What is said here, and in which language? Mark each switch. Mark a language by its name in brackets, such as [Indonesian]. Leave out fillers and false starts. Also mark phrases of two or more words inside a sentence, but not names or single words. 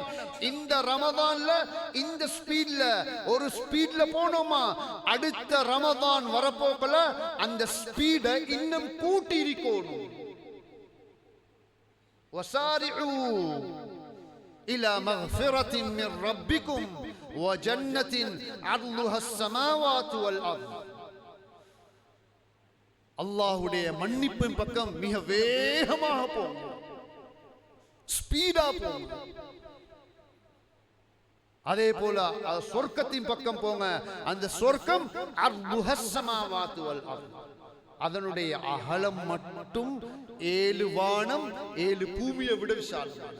[Tamil] இந்த ரமதான்ல இந்த ஸ்பீட்ல ஒரு ஸ்பீட்ல போனோமா, அடுத்த ரமதான் வரப்போக்கல அந்த ஸ்பீட இன்னும் கூட்டி இருக்கணும். [Arabic] وسارعوا إلى مغفرة من ربكم وجنة عرضها السماوات والأرض. [Tamil] அல்லாஹ்வுடைய மன்னிப்பின் பக்கம் மிக வேகமாக போங்க, ஸ்பீடா போங்க. அதே போல சொர்க்கத்தின் பக்கம் போங்க. அந்த சொர்க்கம் [Arabic] عرضها السماوات والأرض, [Tamil] அதனுடைய அகலம் மட்டும் 7 வானம் 7 பூமியை விட விசாலமானது.